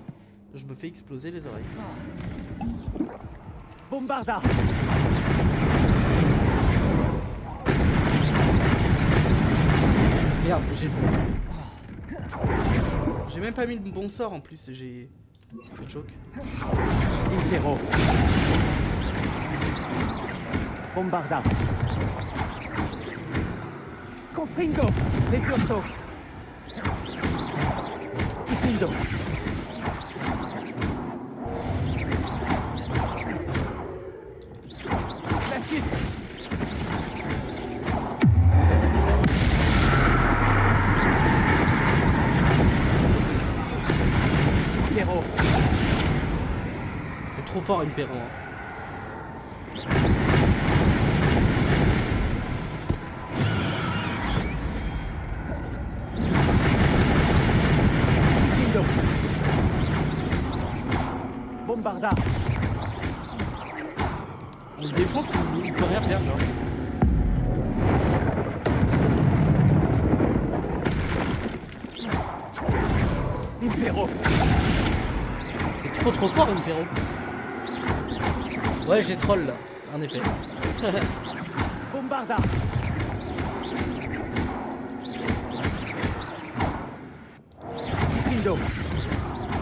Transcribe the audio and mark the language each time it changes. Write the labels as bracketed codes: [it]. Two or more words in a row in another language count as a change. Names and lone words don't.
[fr] Je me fais exploser les oreilles. Bombarda. Merde, j'ai même pas mis le bon sort en plus. J'ai le choc. Intero. Bombarda. Confringo. Levioso. Indo. Glacius. Intero. C'est trop fort, Impero. Hein. Indo. Bombarda. On le défonce, il peut rien faire, genre. Impero. C'est trop fort, Impero. Ouais, j'ai troll là, en effet. Bombarda. Indo.